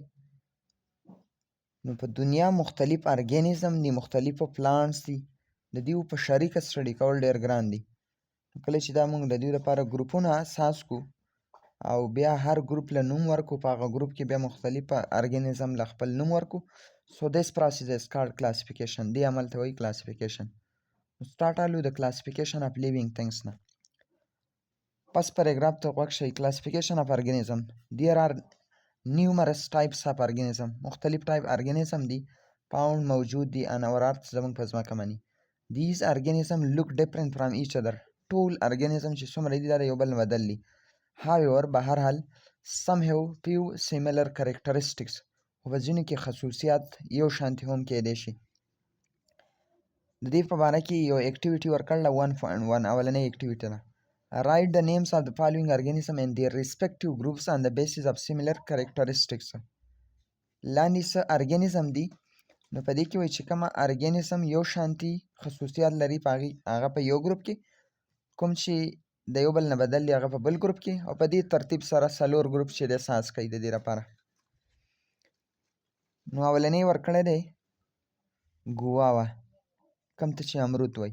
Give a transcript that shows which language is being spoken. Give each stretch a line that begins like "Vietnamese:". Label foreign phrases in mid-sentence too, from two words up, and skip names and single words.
Pashto: نو په دنیا مختلف ارګانیزم دي، مختلفو پلانټس دي. د دې په شریکه سټډي کول ډېر ګران دي. کله چې دا موږ د دې لپاره ګروپونه اساس کړو او بیا هر ګروپ له نوم ورکړو، په هغه ګروپ کې بیا مختلف ارګانیزم له خپل نوم ورکړو.
English: so this process is called classification.
Pashto: دې عمل ته وایي کلاسیفیکیشن. سٹارټ الو د
English: classification of living things
Pashto: نه. پس پیراګراف ته غوږ شئ.
English: classification of organism. there are numerous types of organism.
Pashto: مختلف ټایپ ارګانیزم دي فاوند موجود دي
English: on our earth
Pashto: زموږ په ځمکه باندې.
English: These organism look different from each other.
Pashto: ټول ارګانیزم چې څومره دي دا د یو بل نه بدل دي.
English: However
Pashto: به هر حال
English: some have few similar characteristics.
Pashto: خو په ځینو کې خصوصیات یو شانتي هم کیدای شي. د دې په باره کې یو اکټیویټي ورکړله 1.1 اولنۍ اکټیویټي ده.
English: Write the names of the following organism and their respective groups on the basis of similar characteristics.
Pashto: لاندې څه ارګانیزم دي، نو په دې کې وایي چې کومه ارګانیزم یو شانتي خصوصیات لري هغه په یو ګروپ کې، کوم چې د یو بل نه بدل دي هغه په بل ګروپ کې، او په دې ترتیب سره څلور ګروپ چې دی ساز کوي د دې لپاره. نو اولنی ورکړی دی ګواوا، کوم ته چې امرود وایي.